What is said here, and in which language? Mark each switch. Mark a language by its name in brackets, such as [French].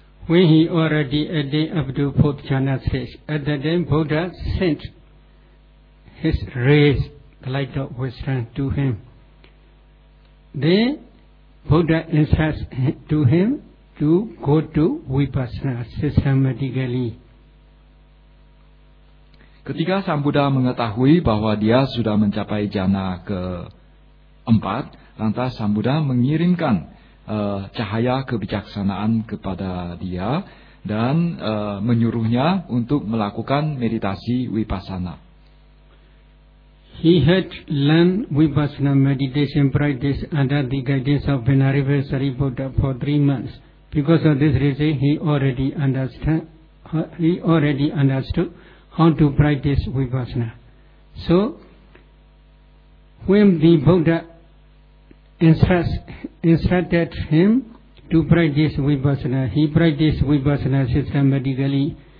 [English] When he already attained the fourth jhana stage, at that time Buddha sent his rays, the light of wisdom, to him. Then Buddha instructs to him to go to vipassana systematically. [Indonesian] Ketika Sang Buddha mengetahui bahwa dia sudah mencapai jhana keempat, lantas Sang Buddha mengirimkan cahaya kebijaksanaan kepada dia dan menyuruhnya untuk melakukan meditasi vipassana. [English] He had learned vipassana meditation practice under the guidance of Venerable Sariputta for 3 months. Because of this reason, he already understood he already understood how to practice Vipassana. So, when the Buddha instructed him to practice Vipassana, he practiced Vipassana systematically.